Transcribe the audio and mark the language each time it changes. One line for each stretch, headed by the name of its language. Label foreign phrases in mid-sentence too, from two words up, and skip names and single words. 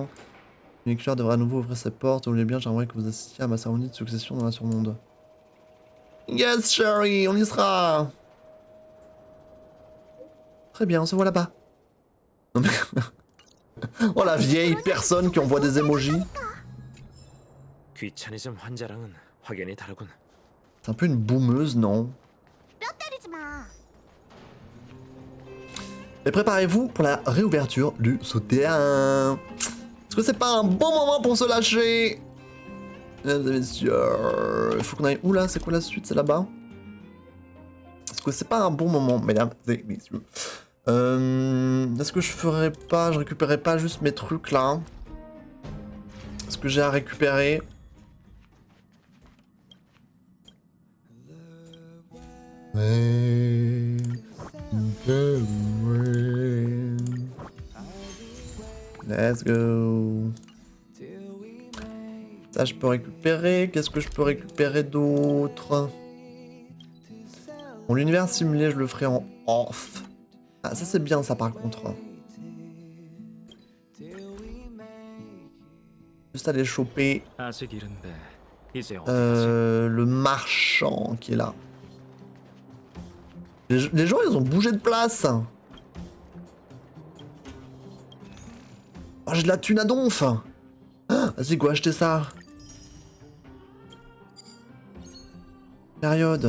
French: Une éclair devrait à nouveau ouvrir ses portes. Vous voulez bien, j'aimerais que vous assistiez à ma cérémonie de succession dans la surmonde. Yes, Shari, on y sera. Très bien, on se voit là-bas. Non mais... oh la vieille personne qui envoie des emojis.
Korean: 귀차니즘 환자랑은 확연히 다르군.
French: C'est un peu une boumeuse, non? Et préparez-vous pour la réouverture du souterrain. Est-ce que c'est pas un bon moment pour se lâcher? Mesdames et messieurs, il faut qu'on aille où là? C'est quoi la suite? C'est là-bas? Est-ce que c'est pas un bon moment, mesdames et messieurs? Est-ce que je récupérerais pas juste mes trucs là? ce que j'ai à récupérer.
English: Let's go.
French: Ça, je peux récupérer. Qu'est-ce que je peux récupérer d'autre? Bon, l'univers simulé, je le ferai en off. Ah, ça, c'est bien, ça, par contre. Juste aller choper
Korean: 아직 이른데 이제 어디 가지?
French: le marchand qui est là. Les gens, ils ont bougé de place. Oh, j'ai de la thune à donf. Ah, vas-y, go acheter ça. Période.